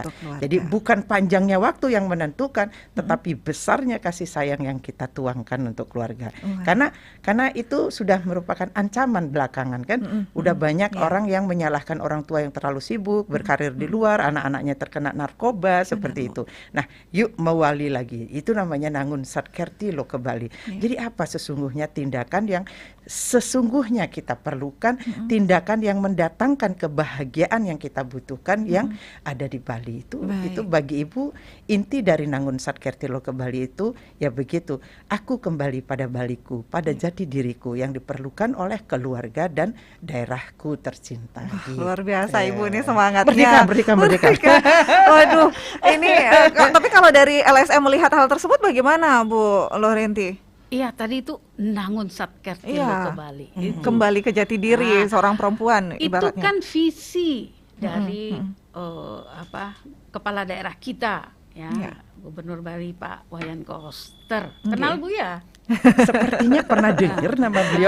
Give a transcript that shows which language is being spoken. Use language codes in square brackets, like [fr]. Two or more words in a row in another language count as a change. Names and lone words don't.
[id] Jadi bukan panjangnya waktu yang menentukan, tetapi besarnya kasih sayang yang kita tuangkan untuk keluarga. Karena itu sudah merupakan ancaman belakangan kan. Udah banyak orang yang menyalahkan orang tua yang terlalu sibuk, berkarir di luar, anak-anaknya terkena narkoba, seperti itu. Nah, yuk mewali lagi. Itu namanya nangun satkerti lo kembali. Jadi apa sesungguhnya tindakan yang sesungguhnya kita perlukan, tindakan yang mendatangkan kebahagiaan yang kita butuhkan yang ada di Bali itu. Itu bagi ibu inti dari nangun satkerti lo kembali itu ya begitu. Aku kembali pada Baliku, pada jati diriku yang diperlukan oleh keluarga dan daerahku tercinta. Luar biasa ibu ini semangatnya. Merdeka. Waduh, ini tapi kalau dari LSM melihat hal tersebut bagaimana Bu Lorenti? Iya, tadi itu nangun satkerti lo kembali. Kembali ke jati diri seorang perempuan ibaratnya. Itu kan visi dari kepala daerah kita ya. Gubernur Bali Pak Wayan Koster. Kenal Bu ya? Sepertinya pernah dengar nama beliau.